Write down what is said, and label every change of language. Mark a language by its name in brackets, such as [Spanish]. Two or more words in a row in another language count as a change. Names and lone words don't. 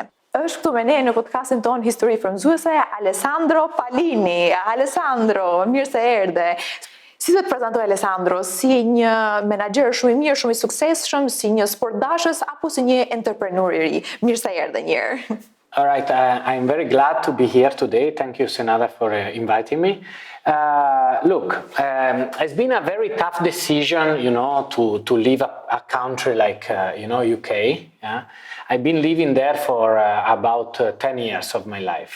[Albanian] Është këtu me ne në podcastin ton Histori Frymezuese Alessandro Pallini. Alessandro, mirë se erdhe. Si do të prezantoj Alessandro? Si një menaxher shumë i mirë, shumë i suksesshëm, si një sportdashës apo si një entrepreneur i ri? Mirë se erdhe një herë. [English] All right, I'm very glad to be here today. Thank you, Senada, for inviting me. Look, it's been a very tough decision, to leave a country like, UK. Yeah? I've been living there for about 10 years of my life.